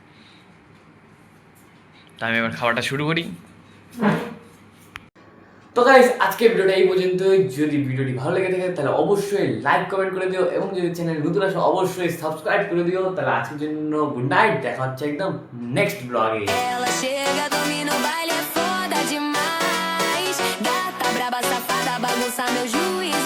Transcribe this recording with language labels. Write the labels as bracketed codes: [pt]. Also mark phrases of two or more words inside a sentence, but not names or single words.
[bn] তা আমি এবার খাওয়াটা শুরু করি। তো গাইস আজকের ভিডিওটা এই পর্যন্তই। যদি ভিডিওটি ভালো লেগে থাকে তাহলে অবশ্যই [en] like comment [bn] করে দিও, এবং যদি চ্যানেল নতুন আসো অবশ্যই সাবস্ক্রাইব করে দিও। তাহলে আজকের জন্য [en] good night, [bn] দেখা হচ্ছে একদম নেক্সট ব্লগে। [pt] Ela chega, domina o baile, é foda demais. Gata braba, safada, bagunça meu júri.